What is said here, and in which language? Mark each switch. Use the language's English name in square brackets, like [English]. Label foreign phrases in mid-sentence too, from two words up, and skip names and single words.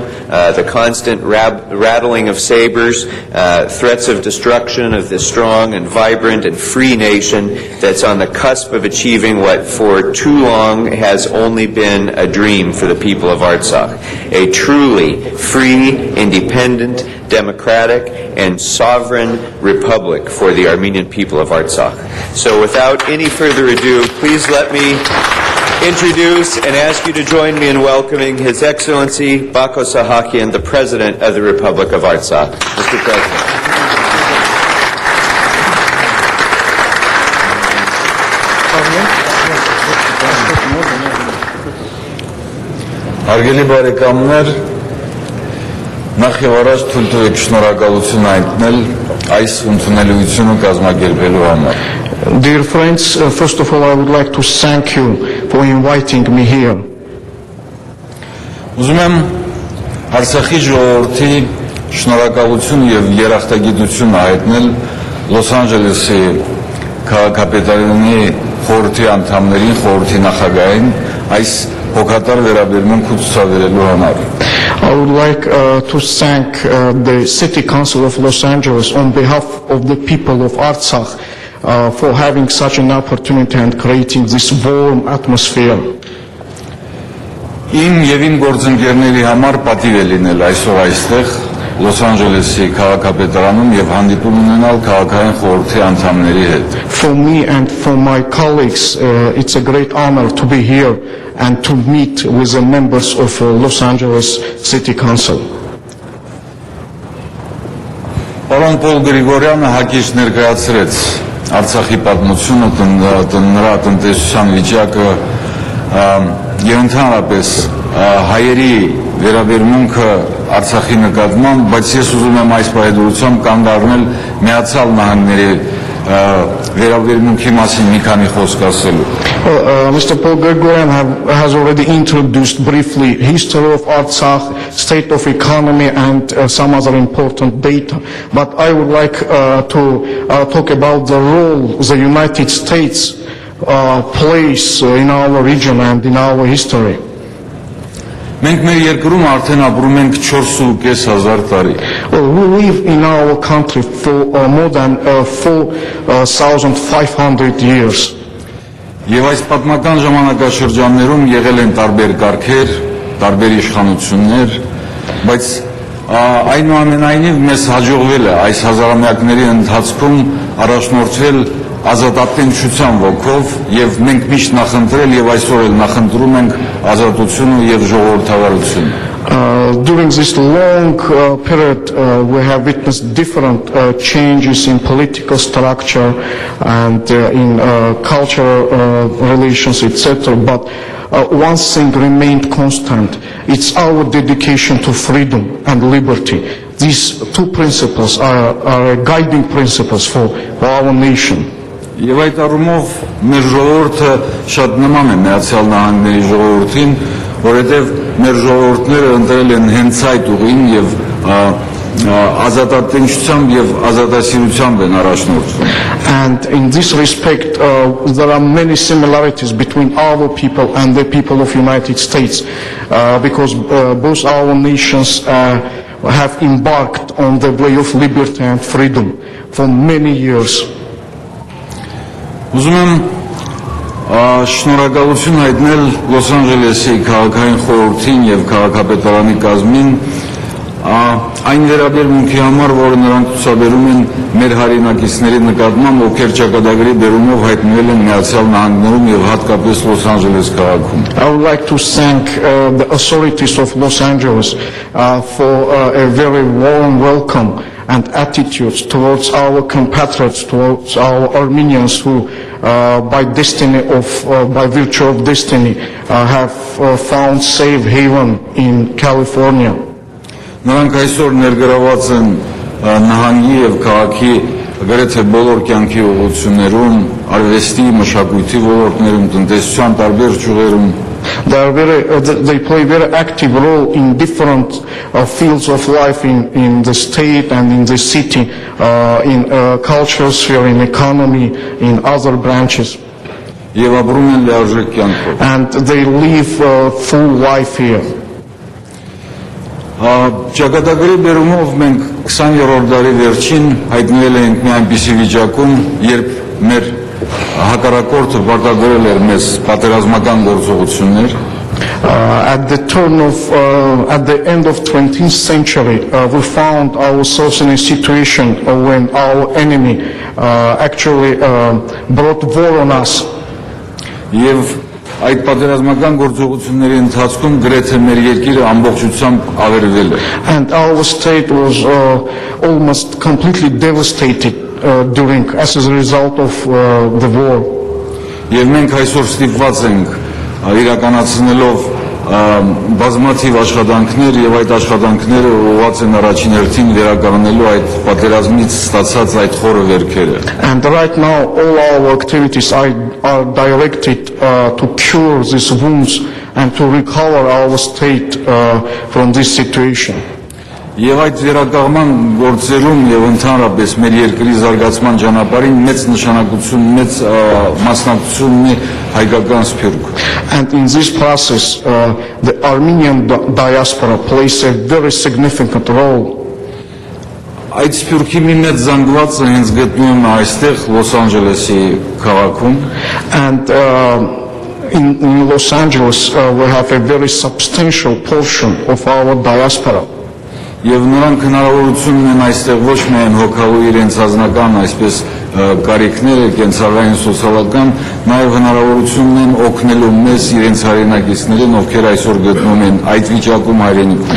[English] the constant rattling of sabers, threats of destruction of this strong and vibrant and free nation that's on the cusp of achieving what for too long has only been a dream for the people of Artsakh: a truly free, independent, democratic, and sovereign republic for the Armenian people of Artsakh. So without any further ado, please let me introduce and ask you to join me in welcoming His Excellency Bako Sahakian, the President of the Republic of Artsakh. Mr. President. [Armenian] Հարգելի բարեկամներ, նախ եւ առաջ թույլ տվեք շնորհակալություն հայտնել այս ընդունելությունը կազմակերպելու համար։ [English] Dear friends, first of all, I would like to thank you for inviting me here. [Armenian] Ուզում եմ Արցախի ժողովրդի շնորհակալություն եւ երախտագիտություն հայտնել Լոս Անջելեսի քաղաքապետարանի խորհրդի անդամներին, խորհրդի նախագահին այս հոգատար վերաբերմունքը ցուցաբերելու համար։ [English] I would like to thank the City Council of Los Angeles on behalf of the people of Artsakh for having such an opportunity and creating this warm atmosphere. [Armenian] Իմ եւ իմ գործընկերների համար պատիվ է լինել այսօր այստեղ Լոս Անջելեսի քաղաքապետարանում եւ հանդիպում ունենալ քաղաքային խորհրդի անդամների հետ։ [English] For me and for my colleagues, it's a great honor to be here and to meet with the members of Los Angeles City Council. [Armenian] Պարոն Պոլ Գրիգորյանը հակիրճ ներկայացրեց Արցախի պատմությունը, նրա տնտեսության վիճակը եւ ընդհանրապես հայերի վերաբերմունքը Արցախի նկատմամբ, բայց ես ուզում եմ այս պայմանությամբ կանգ առնել Միացյալ Նահանգների վերաբերմունքի մասին մի քանի խոսք ասելու։ [English] Mr. Paul Gregorian has already introduced briefly history of Artsakh, state of economy, and some other important data. But I would like to talk about the role the United States plays in our region and in our history. [Armenian] Մենք մեր երկրում արդեն ապրում ենք 4,500 տարի։ [English] We live in our country for more than 4,500 years. [Armenian] Եվ այս պատմական ժամանակաշրջաններում եղել են տարբեր կարգեր, տարբեր իշխանություններ, բայց այնուամենայնիվ մեզ հաջողվել է այս հազարամյակների ընթացքում առաջնորդվել ազատատենչության ոգով եւ մենք միշտ նախընտրել եւ այսօր էլ նախընտրում ենք ազատությունը եւ ժողովրդավարությունը։ [English] During this long period, we have witnessed different changes in political structure and in cultural relations, etc. But one thing remained constant. It's our dedication to freedom and liberty. These two principles are guiding principles for our nation. [Armenian] Եվ այդ առումով մեր ժողովուրդը շատ նման է Միացյալ Նահանգների ժողովրդին, որովհետև մեր ժողովուրդները ընտրել են հենց այդ ուղին եւ ազատատենչությամբ եւ ազատասիրությամբ են առաջնորդվում։ [English] And in this respect, there are many similarities between our people and the people of United States, because both our nations have embarked on the way of liberty and freedom for many years. [Armenian] Ուզում եմ շնորհակալություն հայտնել Լոս Անջելեսի քաղաքային խորհրդին եւ քաղաքապետարանի կազմին այն վերաբերմունքի համար, որը նրանք ցուցաբերում են մեր հայրենակիցների նկատմամբ, ովքեր ճակատագրի բերումով հայտնվել են Միացյալ Նահանգներում եւ հատկապես Լոս Անջելես քաղաքում։ [English] I would like to thank the authorities of Los Angeles for a very warm welcome and attitudes towards our compatriots, towards our Armenians who by virtue of destiny have found safe haven in California. [Armenian] Նրանք այսօր ներգրաված են նահանգի եւ քաղաքի գրեթե բոլոր կյանքի ուղղություններում, արվեստի, մշակույթի ոլորտներում, տնտեսության տարբեր ճյուղերում։ [English] They play a very active role in different fields of life in the state and in the city, in cultural sphere, in economy, in other branches. [Armenian] Եվ ապրում են լիարժեք կյանքով։ [English] And they live full life here. [Armenian] Ճակատագրի բերումով մենք 20-րդ դարի վերջին հայտնվել ենք մի այնպիսի վիճակում, երբ մեր հակառակորդը պարտադրել էր մեզ պատերազմական գործողություններ։ [English] At the end of 20th century, we found ourselves in a situation when our enemy actually brought war on us. [Armenian] Եվ այդ պատերազմական գործողությունների ընթացքում գրեթե մեր երկիրը ամբողջությամբ ավերվել է։ [English] And our state was almost completely devastated as a result of the war. [Armenian] Եվ մենք այսօր ստիպված ենք իրականացնելով բազմաթիվ աշխատանքներ եւ այդ աշխատանքները ուղղված են առաջին հերթին վերականգնելու այդ պատերազմից ստացած այդ խորը վերքերը։ [English] And right now all our activities are directed to cure these wounds and to recover our state from this situation. [Armenian] Եվ այդ վերականգնման գործերում եւ ընդհանրապես մեր երկրի զարգացման ճանապարհին մեծ նշանակություն, մեծ մասնակցություն ունի հայկական սփյուռք։ [English] And in this process, the Armenian diaspora plays a very significant role. [Armenian] Այդ սփյուռքի մի մեծ զանգվածը հենց գտնվում է այստեղ Լոս Անջելեսի քաղաքում։ [English] And in Los Angeles, we have a very substantial portion of our diaspora. [Armenian] Եվ նրանք հնարավորություն ունեն այստեղ ոչ միայն հոգալու իրենց ազնական այսպես կարիքները, կենցաղային, սոցիալական, նաև հնարավորություն ունեն օգնելու մեզ իրենց հայրենակիցներին, ովքեր այսօր գտնվում են այդ վիճակում հայրենիքում։